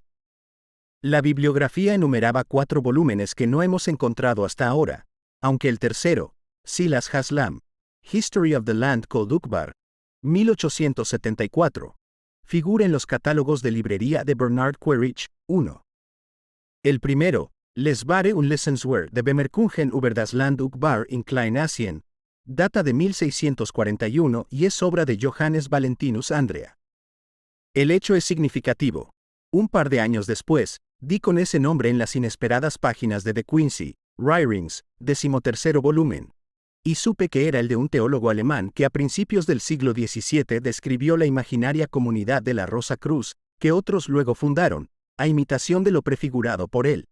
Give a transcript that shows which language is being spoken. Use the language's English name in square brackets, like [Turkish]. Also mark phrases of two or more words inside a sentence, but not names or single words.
[Spanish] La bibliografía enumeraba 4 volúmenes que no hemos encontrado hasta ahora, aunque el tercero, Silas Haslam, History of the Land Called Uqbar, 1874, figura en los catálogos de librería de Bernard Quaritch, 1. El primero, Les Bare und Lessenswert de Bemerkungen über das Land Uqbar in Kleinasien, data de 1641 y es obra de Johannes Valentinus Andrea. El hecho es significativo. Un par de años después, di con ese nombre en las inesperadas páginas de De Quincey, Writings, 13º volumen, y supe que era el de un teólogo alemán que a principios del siglo XVII describió la imaginaria comunidad de la Rosa Cruz, que otros luego fundaron, a imitación de lo prefigurado por él.